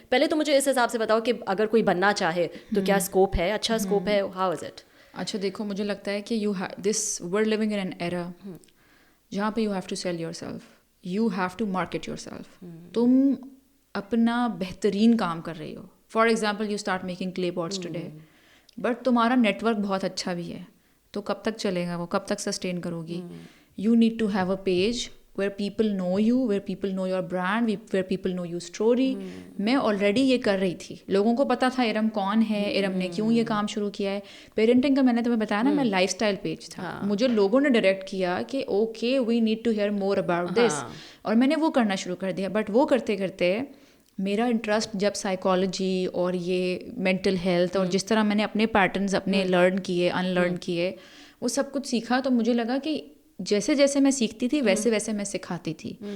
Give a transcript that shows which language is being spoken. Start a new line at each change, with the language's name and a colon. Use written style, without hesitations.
Urdu: پہلے تو مجھے اس حساب سے بتاؤ کہ اگر کوئی بننا چاہے تو کیا اسکوپ ہے, اچھا اسکوپ ہے, ہاؤ از اٹ؟
English: اچھا دیکھو مجھے لگتا ہے کہ this we're living in an era جہاں پہ you have to sell yourself, you have to market yourself.
Urdu: تم اپنا بہترین کام کر رہی ہو.
English: For example you start making clay pots today, but تمہارا network بہت اچھا بھی ہے, تو کب تک چلے گا وہ, کب تک سسٹین کرو گی؟ You need to have a page where people know you, where people know your brand, where people know your story.
Urdu: میں آلریڈی یہ کر رہی تھی, لوگوں کو پتا تھا ارم کون ہے, ارم نے کیوں یہ کام شروع کیا ہے. پیرنٹنگ کا میں نے تمہیں بتایا نا, میں لائف اسٹائل پیج تھا, مجھے لوگوں نے ڈائریکٹ کیا کہ okay we need to hair more about this, اور میں نے وہ کرنا شروع کر دیا. بٹ وہ کرتے کرتے میرا انٹرسٹ جب سائیکالوجی اور یہ مینٹل ہیلتھ اور جس طرح میں نے اپنے پیٹرنز اپنے لرن کیے, ان لرن کیے, وہ سب کچھ سیکھا, تو مجھے لگا کہ جیسے جیسے میں سیکھتی تھی ویسے ویسے میں سکھاتی تھی.